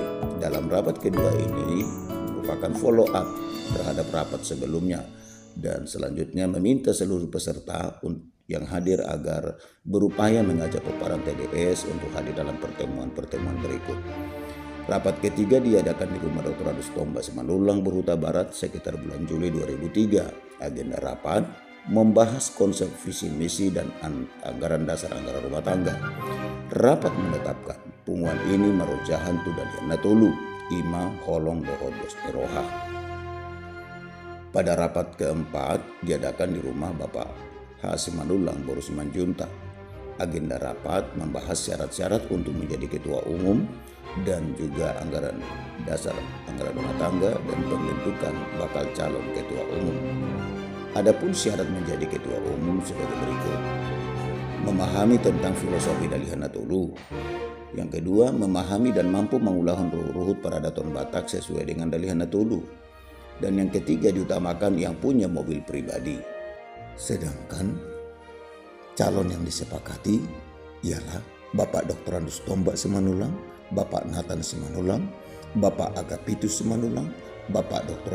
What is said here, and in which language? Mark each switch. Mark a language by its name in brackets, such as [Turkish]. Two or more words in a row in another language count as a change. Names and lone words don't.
[Indonesian] Dalam rapat kedua ini merupakan [English] follow up [Indonesian] terhadap rapat sebelumnya dan selanjutnya meminta seluruh peserta yang hadir agar berupaya mengajak peparan TDS untuk hadir dalam pertemuan-pertemuan berikut. Rapat ketiga diadakan di rumah Dr. Andus Tombak Simanulang Boru Barat sekitar bulan Juli 2003. Agenda rapat membahas konsep visi misi dan anggaran dasar anggaran rumah tangga. Rapat menetapkan [Batak Toba] punguan ini marojahan tu dalian natolu ima holong dohodos niroha. [Indonesian] Pada rapat keempat diadakan di rumah Bapak H. Simanulang Boru Simanjunta. Agenda rapat membahas syarat-syarat untuk menjadi ketua umum dan juga anggaran dasar anggaran rumah tangga dan pembentukan bakal calon ketua umum. Adapun syarat menjadi ketua umum sebagai berikut: memahami tentang filosofi Dalihan Natolu, Yang kedua, memahami dan mampu mengulahkan [Batak Toba] ruhut para daton [Indonesian] Batak sesuai dengan dalihan Natulu. Dan yang ketiga, diutamakan yang punya mobil pribadi. Sedangkan calon yang disepakati ialah Bapak Dr. Andus Tombak Simanulang, Bapak Nathan Simanulang, Bapak Agapitus Simanulang, Bapak Dr.